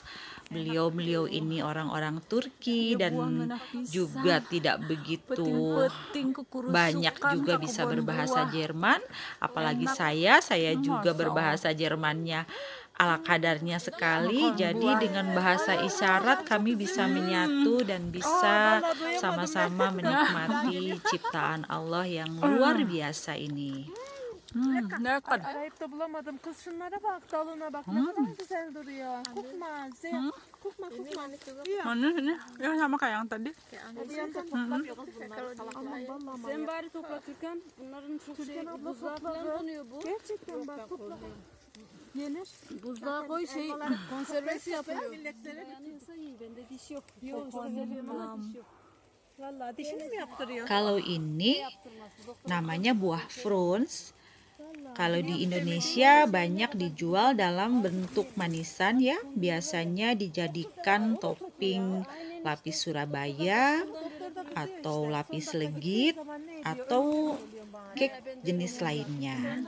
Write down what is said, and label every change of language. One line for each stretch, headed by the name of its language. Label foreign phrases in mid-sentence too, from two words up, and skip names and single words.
Indonesian: Beliau-beliau ini orang-orang Turki dan juga tidak begitu banyak juga bisa berbahasa Jerman. Apalagi saya juga berbahasa Jermannya ala kadarnya sekali. Jadi dengan bahasa isyarat kami bisa menyatu dan bisa sama-sama menikmati ciptaan Allah yang luar biasa ini.
Turkish: Arayıp da bulamadım. Kız şunlara bak, dalına bak. Ne kadar güzel duruyor. Kokma, kokma.
Indonesian: Ya sama kayak yang tadi.
Turkish: Sen bari topla Türkan. Bunların çok buzluğa falan konuyor bu. Gerçekten bak topla. Yenir. Buzluğa koy konservesi yapılıyor. Yanıyorsa iyi. Bende diş yok. Yok, diş yok. Vallahi dişini mi yaptırıyor?
Indonesian: Kalau ini namanya buah fruits. Kalau di Indonesia banyak dijual dalam bentuk manisan ya. Biasanya dijadikan topping lapis Surabaya atau lapis legit atau cake jenis lainnya.